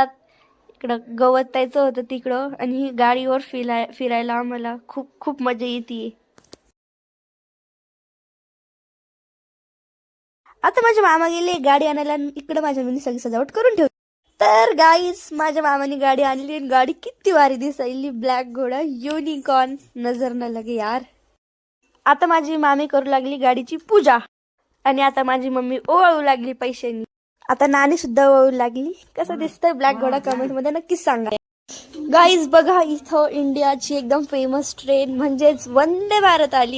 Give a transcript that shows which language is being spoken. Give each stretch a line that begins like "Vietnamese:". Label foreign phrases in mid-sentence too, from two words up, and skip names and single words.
Marathi: इकडं गवत त्याचं होतं तिकडं आणि गाडीवर फिरायला आम्हाला खूप मजा येते. आता माझे मामा गेले गाडी आणायला. इकडं माझ्या मम्मीने सगळी सजावट करून ठेवली. तर गाईज, माझ्या मामाने गाडी आणली आणि गाडी किती भारी दिसायली. ब्लॅक घोडा, युनिकॉर्न,
Hindi: नजर न लगे यार.
Marathi: आता माझी मामी करू लागली गाडीची पूजा आणि आता माझी मम्मी ओवाळू लागली पैशांनी. आता नानी सुद्धा ओवाळू लागली. कसं दिसतंय ब्लॅक घोडा कमेंट मध्ये नक्कीच सांगा. गाईज बघा, इथं इंडियाची एकदम फेमस ट्रेन म्हणजेच वंदे भारत आली आहे.